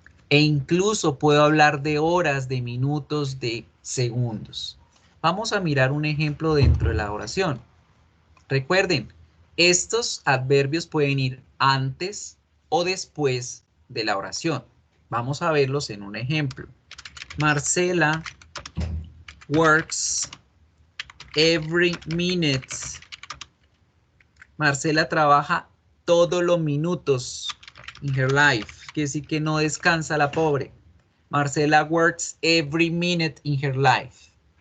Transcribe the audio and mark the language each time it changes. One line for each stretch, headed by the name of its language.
Spanish: E incluso puedo hablar de horas, de minutos, de segundos. Vamos a mirar un ejemplo dentro de la oración. Recuerden, estos adverbios pueden ir antes o después de la oración. Vamos a verlos en un ejemplo.
English: Marcela works every minute.
Spanish: Marcela trabaja todos los minutos
English: in her life.
Spanish: Quiere decir que no descansa la pobre.
English: Marcela works every minute in her life.